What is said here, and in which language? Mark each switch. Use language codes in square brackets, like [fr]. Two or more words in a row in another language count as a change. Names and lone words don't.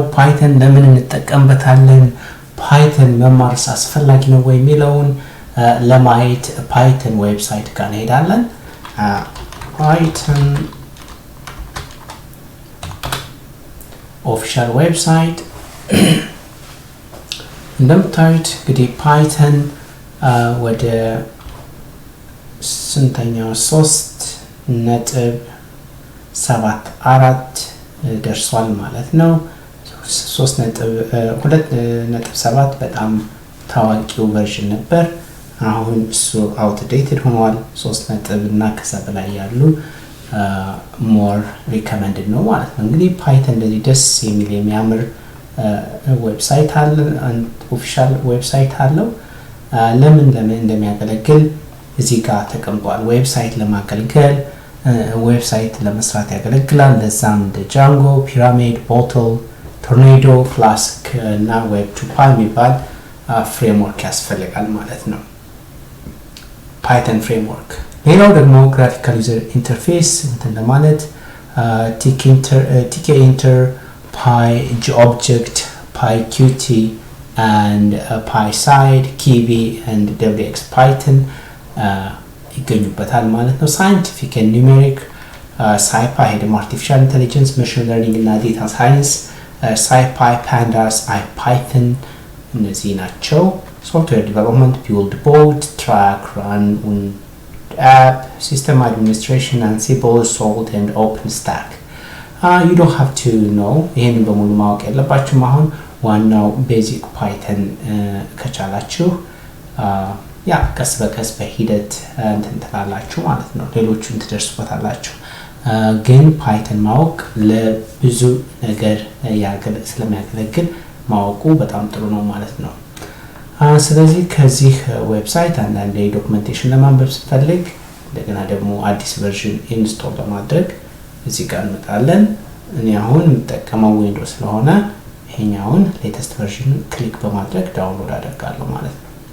[am] ፓይተን ለምን እንጠቀምበታለን? ፓይተን መማርስ አስፈላጊ ነው ወይ የሚለውን ለማየት ፓይተን ዌብሳይት ጋር እንሄዳለን። [en] Python official website [am] እንደምታዩት እንግዲህ ፓይተን ወደ ስንተኛው 3.74 ደርሷል ማለት ነው። 3.2.7 በጣም ታዋቂው ቨርዥን ነበር። አሁን እሱ አውትዴትድ ሆኗል። 3 እና ከዛ በላይ ያሉ [en] more recommended [am] ነው ማለት ነው። እንግዲህ ፓይተን እንደዚህ ደስ የሚል የሚያምር ዌብሳይት አለ፣ [en] official website [am] አለው። ለምን እንደሚያገለግል እዚህ ጋር ተቀምጧል። ዌብሳይት ለማገልገል ዌብሳይት ለመስራት ያገለግላል። ለዛም እንደ ጃንጎ፣ ፒራሚድ፣ ቦትል፣ ቶርኔዶ፣ ፍላስክ እና ዌብ 2 የሚባል ፍሬምወርክ ያስፈልጋል ማለት ነው። [en] Python framework [am] ሌላው ደግሞ [en] graphical user interface [am] እንትን ለማለት tkinter, py-object, py-qt and py-side, kiwi and wx python ይገኙበታል ማለት ነው። [en] scientific and numeric scipy ደግሞ artificial intelligence, machine learning እና data science scipy, pandas, ipython [am] እነዚህ ናቸው። [en] software development, build, board, track, run app, system administration, Ansible, Salt and OpenStack. You don't have to know [am] ይሄንን በሙሉ ማወቅ ያለባችሁ አሁን ዋናው ቤዚክ ፓይተን ከቻላችሁ ያ ቀስ በቀስ በሂደት እንትን ትላላችሁ ማለት ነው። ሌሎቹን ትደርሱበታላችሁ። ግን ፓይተን ማወቅ ለብዙ ነገር ስለሚያገለግል ማወቁ በጣም ጥሩ ነው ማለት ነው። ስለዚህ ከዚህ ዌብሳይት አንዳንድ ዶክመንቴሽን ለማንበብ ስትፈልግ እንደገና ደግሞ አዲስ ቨርዥን ኢንስቶል ለማድረግ እዚህ ጋር እንመጣለን። እኔ አሁን የምጠቀመው ዊንዶውስ ስለሆነ ይሄኛውን [en] latest version [am] ክሊክ በማድረግ ዳውንሎድ አደርጋለሁ ማለት ነው።